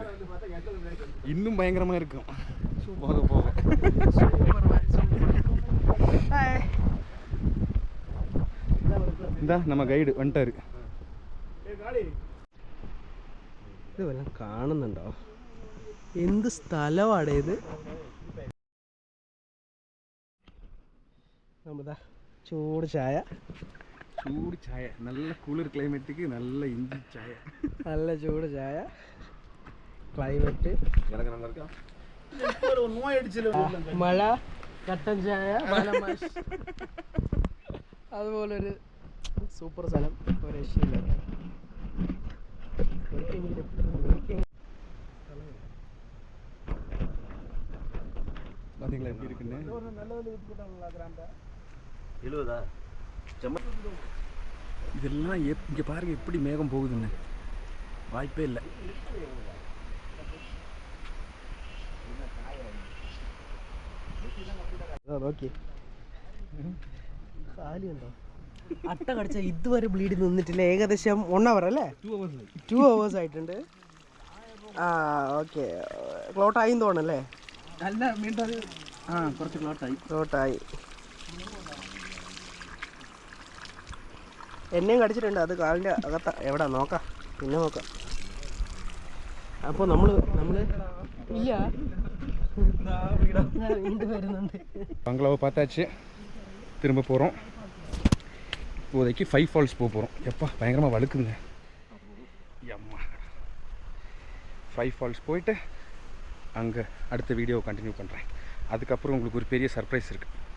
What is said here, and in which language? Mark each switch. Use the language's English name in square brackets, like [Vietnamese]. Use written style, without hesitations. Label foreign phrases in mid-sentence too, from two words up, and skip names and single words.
[Tamil] இன்னும் பயங்கரமா இருக்கும் போக போக. இந்த நம்ம கைடு வந்துட்டாரு. [Malayalam] ഇത് വല്ലതും കാണുന്നുണ്ടോ? എന്ത് സ്ഥലമാണ് ഇത്? നമ്മതാ ചൂട് ചായ. നല്ല കുളിർ ക്ലൈമറ്റിക്ക് നല്ല ഇഞ്ചി ചായ. നല്ല ചൂട് ചായ. ക്ലൈമറ്റ് മഴ, കട്ടൻ ചായ, അതുപോലൊരു സൂപ്പർ സ്ഥലം. ഒരു രക്ഷയില്ല. பாத்தீங்களா எப்படி இருக்குன்னு? இதெல்லாம் இங்க பாருங்க எப்படி மேகம் போகுதுன்னு. வாய்ப்பே இல்லை. നോക്കി കാലുണ്ടോ? അട്ട കടിച്ച ഇതുവരെ ബ്ലീഡ് നിന്നിട്ടില്ല. ഏകദേശം 1 hour അല്ലേ? 2 hours ആയിട്ടുണ്ട്. ആ ഓക്കെ. ക്ലോട്ടായി തോന്നല്ലേ? അല്ല വീണ്ടും കുറച്ച് ക്ലോട്ടായി. എന്നെയും കടിച്ചിട്ടുണ്ട്. അത് കാലിൻ്റെ അകത്ത. എവിടെ നോക്കാം, പിന്നെ നോക്കാം. അപ്പോൾ നമ്മൾ ഇല്ല വീണ്ടും വരുന്നുണ്ട്. [Tamil] பங்களாவை பார்த்தாச்சு. திரும்ப போகிறோம். இப்போதைக்கு 5 ஃபால்ஸ் போக போகிறோம். எப்பா பயங்கரமாக வழுக்குதுங்க. அம்மா 5 ஃபால்ஸ் போயிட்டு அங்கே அடுத்த வீடியோ கண்டினியூ பண்ணுறேன். அதுக்கப்புறம் உங்களுக்கு ஒரு பெரிய சர்ப்ரைஸ் இருக்குது.